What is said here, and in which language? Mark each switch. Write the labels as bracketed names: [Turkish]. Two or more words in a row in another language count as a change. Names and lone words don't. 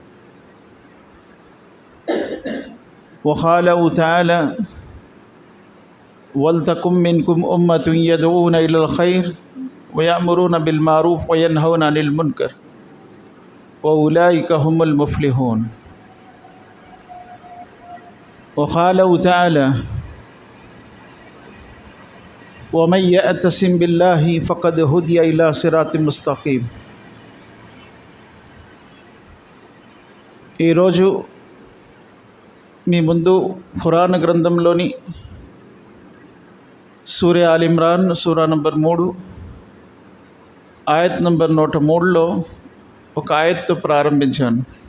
[Arabic] وقاله تعالى ولتكن منكم أمة يدعون إلى الخير ويأمرون بالمعروف وينهون عن المنكر وأولئك هم المفلحون. وقاله تعالى ومن يعتصم بالله فقد هدي إلى صراط مستقيم. [Telugu] ఈరోజు మీ ముందు ఖురాన్ గ్రంథంలోని సూరా ఆల్ ఇమ్రాన్ సూరా నంబర్ 3 ఆయత్ నంబర్ 103లో ఒక ఆయత్తో ప్రారంభించాను.